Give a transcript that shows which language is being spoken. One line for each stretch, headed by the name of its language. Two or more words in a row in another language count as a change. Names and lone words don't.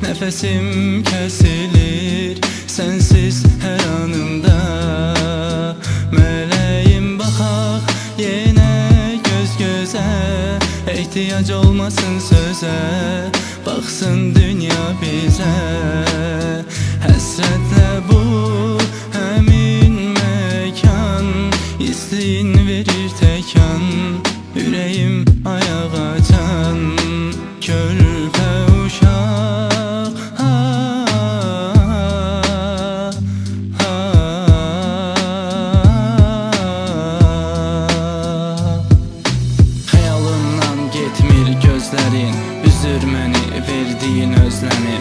Turkish: Nefesim kesilir sensiz her anımda. Meleğim bakak yine göz göze, ihtiyac olmasın söze, baksın dünya bize.
Azerbaijani: Həsrətlə bu həmin mekan, isteyin verir təkan, ürəyim ayağa can. Körpə uşaq xəyalımdan getmir gözlərin, üzür məni verdiyin özlənir.